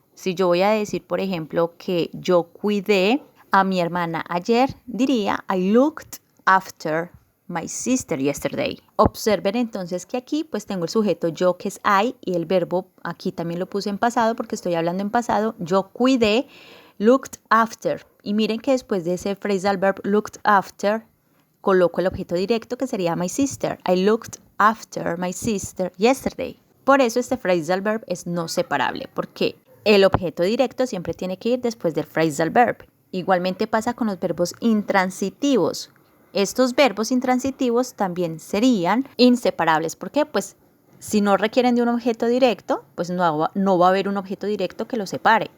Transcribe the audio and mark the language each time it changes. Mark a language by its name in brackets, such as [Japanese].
[Spanish] Si yo voy a decir, por ejemplo, que yo cuidé a mi hermana ayer, diría [English] I looked after my sister yesterday. [Spanish] Observen entonces que aquí pues tengo el sujeto yo, que es I, y el verbo aquí también lo puse en pasado porque estoy hablando en pasado. Yo cuidé, looked after. Y miren que después de ese phrasal verb looked after, coloco el objeto directo que sería my sister. [English] I looked after my sister yesterday. [Spanish] Por eso este phrasal verb es no separable, porque el objeto directo siempre tiene que ir después del phrasal verb. Igualmente pasa con los verbos intransitivos. Estos verbos intransitivos también serían inseparables. ¿Por qué? Pues si no requieren de un objeto directo, pues no va a haber un objeto directo que los separe.